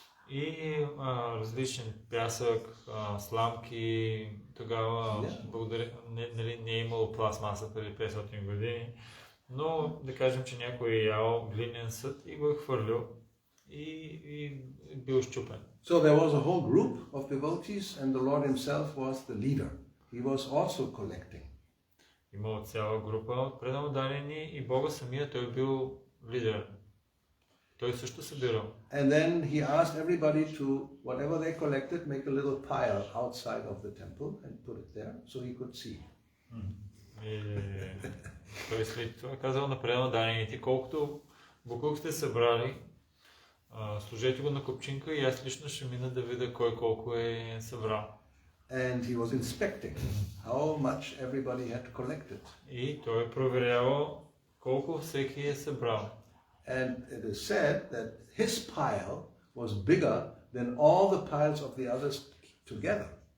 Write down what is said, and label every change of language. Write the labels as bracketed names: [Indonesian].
[Bulgarian] И различен пясък, сламки, тогава не е имало пластмаса преди 500 години, но да кажем, че някой е ял глинен съд и го е хвърлил и бил щупен. [English] So there was a whole group of devotees and the Lord himself was the leader. He was also collecting. [Bulgarian] Имало цяла група от преданодадени и Бога самия той бил лидер. Той също събирал. [English] And then he asked everybody to, whatever they collected, make a little pile outside of the temple and put it there so he could see. [Bulgarian] И той след това казал на преданодадените, колкото буклук сте събрали, сложете го на купчинка и аз лично ще мина да видя кой колко е събрал. [English] And he was inspecting how much everybody had collected. [Bulgarian] И той проверявал колко всеки е събрал. [English] And it is said that his pile was bigger than all the piles of the others together.